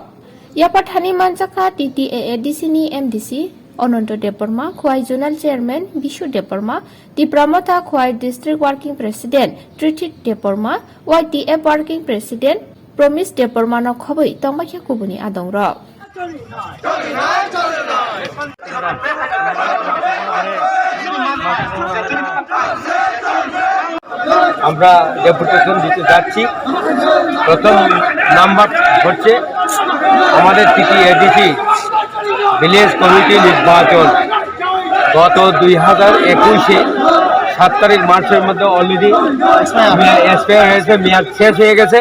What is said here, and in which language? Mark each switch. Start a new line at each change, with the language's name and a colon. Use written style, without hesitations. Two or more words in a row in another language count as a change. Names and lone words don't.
Kok Borok: Yapat Hani Manjaka, DTA ADC ni MDC, Ananta Debbarma, Khowai Zonal Chairman, Bishu Debbarma, Debbarma Khowai District Working President, Treaty Debbarma, YTF Working President, Promise Debbarma no Khowai, Tongmakya Kubuni Adong Rock.
Bangla: আমরা ডেপুটেশন দিতে যাচ্ছি। প্রথম নাম্বার হচ্ছে আমাদের টিটিএডিসি
English: village committee
Bangla: নির্বাচন গত 2021-এ 7 তারিখ মার্চের মধ্যে
English: already expire
Bangla: হয়েছে, মেয়াদ শেষ হয়ে গেছে।